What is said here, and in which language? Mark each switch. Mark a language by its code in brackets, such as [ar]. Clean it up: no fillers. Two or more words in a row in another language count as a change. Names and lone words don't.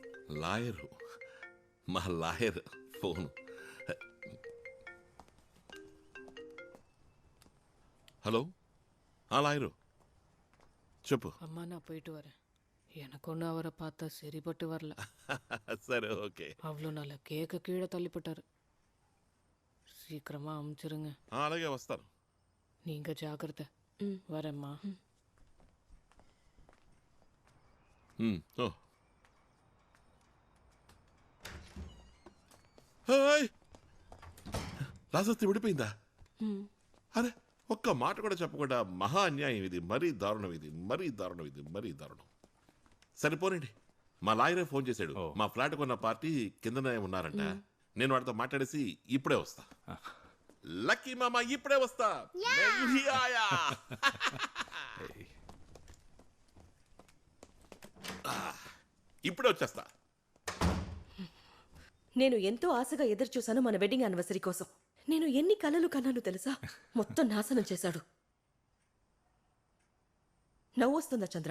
[te] లాయరు, మా లాయర్ ఫోను. హలో, లాయరు చెప్పు. [ta] அம்மா நான் போயிட்டு வரேன். எனக்கு ஒன்று அவரை பார்த்தா சரிப்பட்டு வரல. [te] సరే ఓకే. [ta] அவ்வளோ நல்ல கேக்க கீழே தள்ளிப்பட்டாரு. சீக்கிரமா அமுச்சிருங்க. [te] అలాగే వస్తాను. [ta] நீங்க ஜாக்கிரதை. வரேம்மா. ఓ. [te] హాయ్, రాజస్థి విడిపోయిందా? అరే, ఒక్క మాట కూడా చెప్పకుండా మహా అన్యాయం ఇది. మరీ దారుణం ఇది, మరీ దారుణం ఇది, మరీ దారుణం. సరిపోనండి, మా లాయరే ఫోన్ చేశాడు. మా ఫ్లాట్ కొన్న పార్టీ కిందనే ఉన్నారంట. నేను వాడితో మాట్లాడేసి ఇప్పుడే వస్తా. లక్కీ మామ, ఇప్పుడే వస్తా. [hi] मैं आया. [te] ఇప్పుడే వచ్చేస్తా. నేను ఎంతో ఆశగా ఎదురు చూశాను మన [en] wedding anniversary [te] కోసం. నేను ఎన్ని కలలు కన్నాను తెలుసా? మొత్తం నాశనం చేశాడు. నవ్వు వస్తుందా చంద్ర?